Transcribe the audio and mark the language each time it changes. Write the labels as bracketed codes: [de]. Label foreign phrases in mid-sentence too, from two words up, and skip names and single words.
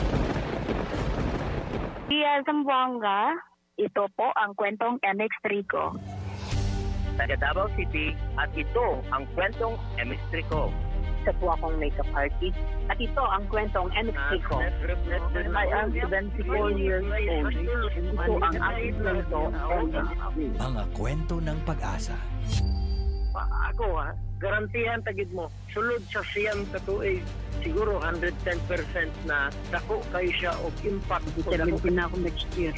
[tl] Iya Zamboanga, ito po ang kwentong MX3 ko. Taga Davao City at ito ang kwentong MX3 ko. Isa po akong [en] makeup artist [tl] at ito ang kwentong MX3 ko. [en] I am 74 years old. [tl] Ito ang aking kwento, MX3. Mga kwento ng pag-asa. [ceb] Ako garantihan tagid mo. Sulod sa siyang katuig, siguro 110% na dako kay siya og impact. [tl] 17 na ako [en] next year.